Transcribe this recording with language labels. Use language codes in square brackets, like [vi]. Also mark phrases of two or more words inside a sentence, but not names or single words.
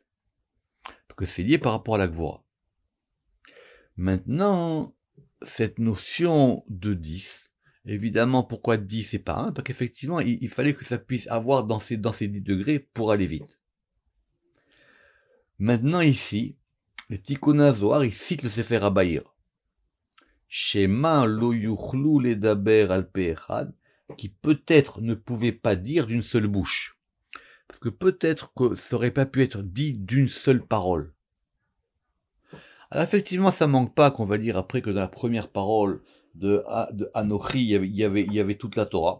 [fr] Parce que c'est lié par rapport à la gevura. Maintenant, cette notion de 10, évidemment, pourquoi 10 et pas 1? Parce qu'effectivement, il fallait que ça puisse avoir dans ces 10 degrés pour aller vite. Maintenant ici, le Tikkun Zohar, il cite le Sefer HaBahir. [he] שמא לא יכלו לדבר על פה אחד, [fr] qui peut-être ne pouvait pas dire d'une seule bouche. Parce que peut-être que ça aurait pas pu être dit d'une seule parole. Alors effectivement, ça manque pas qu'on va dire après que dans la première parole de Anochi, il y avait toute la Torah.